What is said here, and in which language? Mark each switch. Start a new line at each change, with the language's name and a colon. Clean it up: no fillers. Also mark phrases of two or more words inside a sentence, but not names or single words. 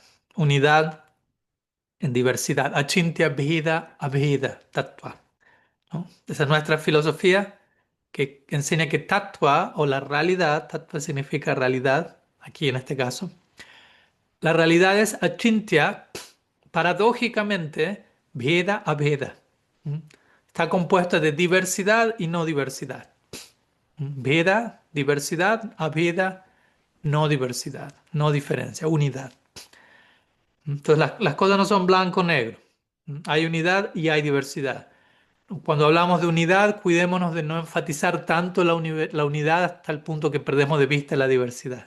Spanish: Unidad en diversidad.
Sanskrit: अचिन्त्य भेद अभेद तत्त्व,
Spanish: ¿no? Esa es nuestra filosofía que enseña que tattva o la realidad, tattva significa realidad, aquí en este caso, la realidad es achintya, paradójicamente,
Sanskrit: भेद अभेद. ¿Mm?
Spanish: Está compuesta de diversidad y no diversidad. Veda, diversidad, abheda, no diversidad, no diferencia, unidad. Entonces las cosas no son blanco o negro. Hay unidad y hay diversidad. Cuando hablamos de unidad, cuidémonos de no enfatizar tanto la unidad hasta el punto que perdemos de vista la diversidad.